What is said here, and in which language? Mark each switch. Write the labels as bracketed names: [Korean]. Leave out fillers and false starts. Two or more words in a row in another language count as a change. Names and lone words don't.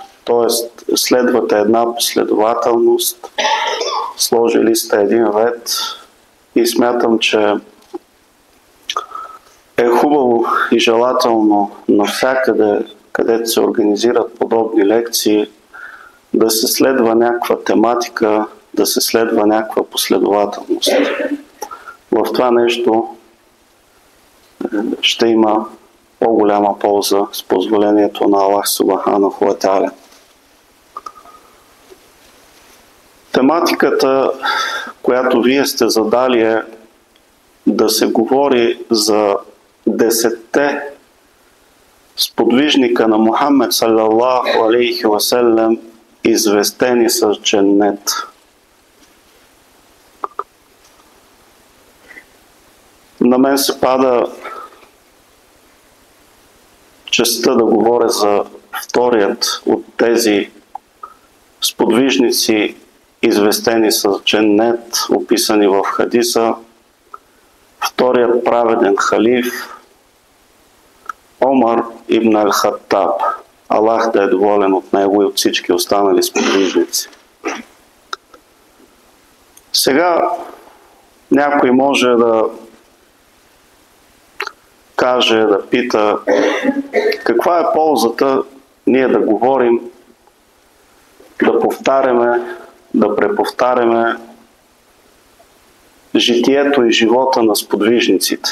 [Bulgarian] Тоест, следвате една последователност, сложили сте един ред и смятам, че е хубаво и желателно навсякъде, където се организират подобни лекции, да се следва някаква тематика, да се следва някаква последователност. В това нещо ще има по-голяма полза с позволението на Аллах [Arabic] سبحانه وتعالى. [Bulgarian] Тематиката, която вие сте задали, е да се говори за 10 сподвижника на Мухаммед [Arabic] صلى الله عليه وسلم, [Bulgarian] известени с дженнет. На мен се пада честта да говоря за вторият от тези сподвижници, известени с дженнет, описани в хадиса, вторият праведен халиф Омар ибн ал-Хаттаб. Аллах да е доволен от него и от всички останали сподвижници. Сега някой може да каже, да пита каква е ползата ние да говорим, да повтаряме, да преповтаряме житието и живота на сподвижниците.